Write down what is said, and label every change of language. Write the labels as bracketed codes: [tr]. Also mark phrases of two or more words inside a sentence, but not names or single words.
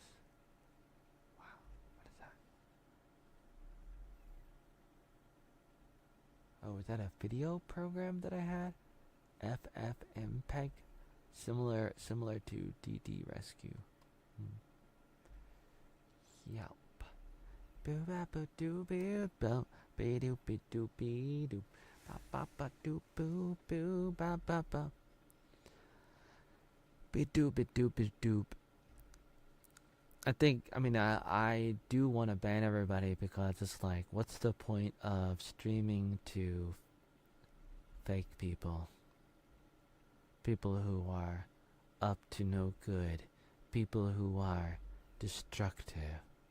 [en] Wow, what is that? Oh, is that a video program that I had? FFmpeg? Similar to DD Rescue. Yup. Boo ba boo doo boo boo be doo be doo be doo ba ba ba doo boo boo ba ba ba be doo be doo be doo. I do want to ban everybody because it's like, what's the point of streaming to fake people? People who are up to no good. People who are destructive.